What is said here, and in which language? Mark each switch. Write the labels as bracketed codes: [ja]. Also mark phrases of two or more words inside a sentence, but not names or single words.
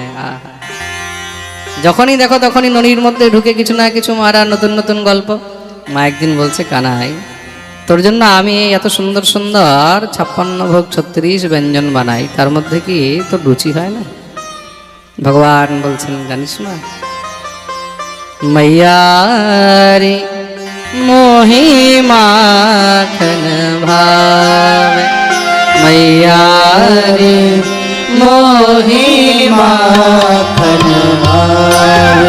[bn] আহা, যখনই দেখো তখনই ননির মধ্যে ঢুকে কিছু না কিছু মারা নতুন নতুন গল্প। মা একদিন বলছে, কানাই তোর জন্য আমি এত সুন্দর সুন্দর 56 ভোগ 36 ব্যঞ্জন বানাই, তার মধ্যে কি তোর রুচি হয় না? ভগবান বলছেন, জানিস না, [hi] मैया रे मोहि माखन भावे, मैया रे मोहि माखन भावे,